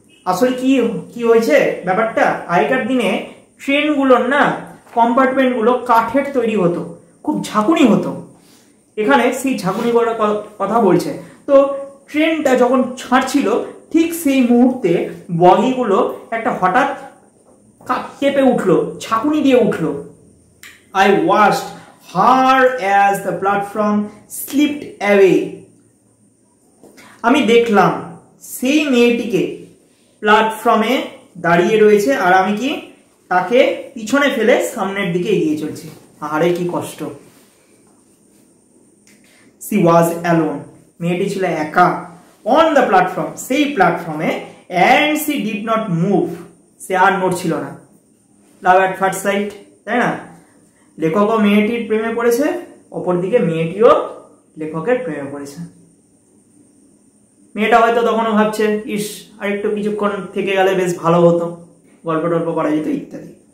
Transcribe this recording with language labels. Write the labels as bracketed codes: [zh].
[bn] আসলে কি হয়েছে ব্যাপারটা, আগেকার দিনে ট্রেনগুলোর না কম্পার্টমেন্টগুলো কাঠের তৈরি হতো, খুব ঝাঁকুনি হতো। এখানে সেই ঝাঁকুনি করার কথা বলছে। তো ট্রেনটা যখন ছাড়ছিল ঠিক সেই মুহূর্তে বগিগুলো একটা হঠাৎ কেঁপে উঠলো, ঝাঁকুনি দিয়ে উঠলো। [en] I watched her as the platform slipped away. [bn] আমি দেখলাম সেই মেয়েটিকে প্ল্যাটফর্মে দাঁড়িয়ে রয়েছে, আর আমি কি তাকে পিছনে ফেলে সামনের দিকে এগিয়ে চলছি। আরে কি কষ্ট। [en] She was alone. [bn] মেয়েটি ছিল একা, [en] on the platform, [bn] সেই প্ল্যাটফর্মে, [en] and she did not move. [bn] সে আর নড়ছিল না। [en] love at first sight, [bn] তাই না? লেখকও মেয়েটির প্রেমে পড়েছে, অপরদিকে মেয়েটিও লেখকের প্রেমে পড়েছে। মেয়েটা হয়তো তখনও ভাবছে, ইস আরেকটু কিছুক্ষণ থেকে গেলে বেশ ভালো হতো, গল্প টল্প করা যেত ইত্যাদি।